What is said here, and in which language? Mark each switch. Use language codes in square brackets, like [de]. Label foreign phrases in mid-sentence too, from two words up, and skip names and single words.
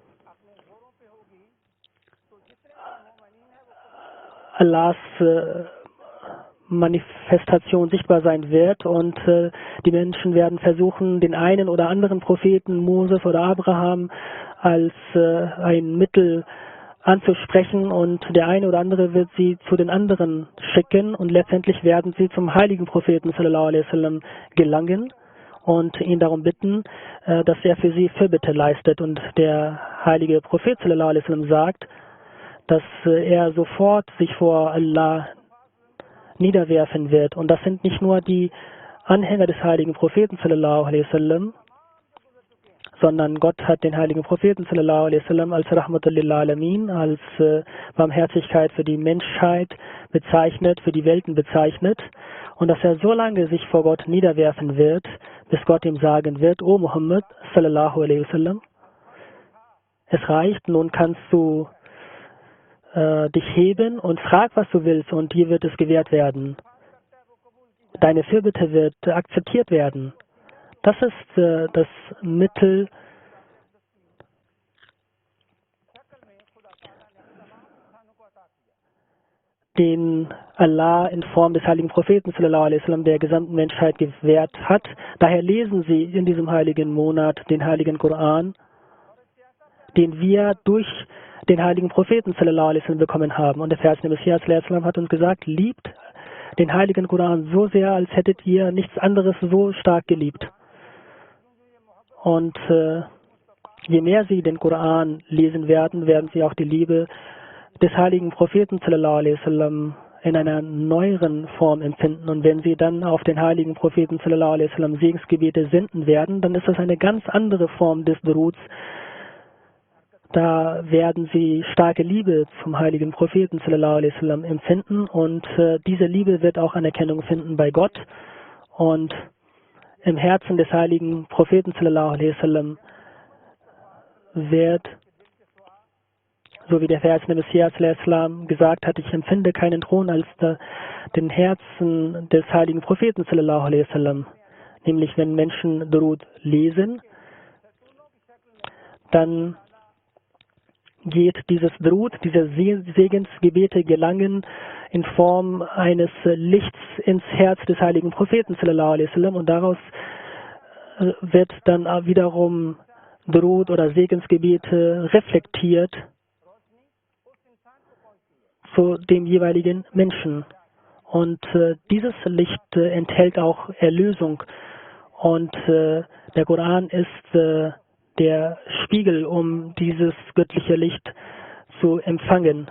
[de] Allahs Manifestation sichtbar sein wird und die Menschen werden versuchen, den einen oder anderen Propheten, Moses oder Abraham, als ein Mittel anzusprechen und der eine oder andere wird sie zu den anderen schicken und letztendlich werden sie zum heiligen Propheten [ar] صلى الله عليه وسلم [de] gelangen und ihn darum bitten, dass er für sie Fürbitte leistet. Und der heilige Prophet [ar] صلى الله عليه وسلم [de] sagt, dass er sofort sich vor Allah niederwerfen wird. Und das sind nicht nur die Anhänger des heiligen Propheten [ar] صلى الله عليه وسلم, [de] sondern Gott hat den heiligen Propheten [ar] صلى الله عليه وسلم [de] als [ar] رحمة للعالمين, [de] als Barmherzigkeit für die Menschheit bezeichnet, für die Welten bezeichnet. Und dass er so lange sich vor Gott niederwerfen wird, bis Gott ihm sagen wird, [ar] يا محمد صلى الله عليه وسلم, [de] es reicht, nun kannst du dich heben und frag, was du willst, und dir wird es gewährt werden. Deine Fürbitte wird akzeptiert werden. Das ist das Mittel, den Allah in Form des heiligen Propheten [ar] صلى الله عليه وسلم [de] der gesamten Menschheit gewährt hat. Daher lesen sie in diesem heiligen Monat den heiligen Koran, den wir durch den heiligen Propheten [ar] صلى الله عليه وسلم [de] bekommen haben. Und der verheißene Messias [ar] صلى الله عليه وسلم [de] hat uns gesagt, liebt den heiligen Koran so sehr, als hättet ihr nichts anderes so stark geliebt. Und je mehr sie den Koran lesen werden, werden sie auch die Liebe des heiligen Propheten [ar] صلى الله عليه وسلم [de] in einer neueren Form empfinden. Und wenn sie dann auf den heiligen Propheten [ar] صلى الله عليه وسلم [de] Segensgebete senden werden, dann ist das eine ganz andere Form des Duruds. Da werden sie starke Liebe zum heiligen Propheten [ar] صلى الله عليه وسلم [de] empfinden und diese Liebe wird auch Anerkennung finden bei Gott. Und im Herzen des heiligen Propheten [ar] صلى الله عليه وسلم [de] wird, so wie der verheißene Messias [ar] صلى الله عليه وسلم [de] gesagt hat, ich empfinde keinen Thron als den Herzen des heiligen Propheten [ar] صلى الله عليه وسلم. [de] Nämlich wenn Menschen Durud lesen, dann geht dieses Durud, diese Segensgebete gelangen in Form eines Lichts ins Herz des heiligen Propheten [ar] صلى الله عليه وسلم [de] und daraus wird dann wiederum Durud oder Segensgebete reflektiert zu dem jeweiligen Menschen. Und dieses Licht enthält auch Erlösung und der Koran ist der Spiegel, um dieses göttliche Licht zu empfangen.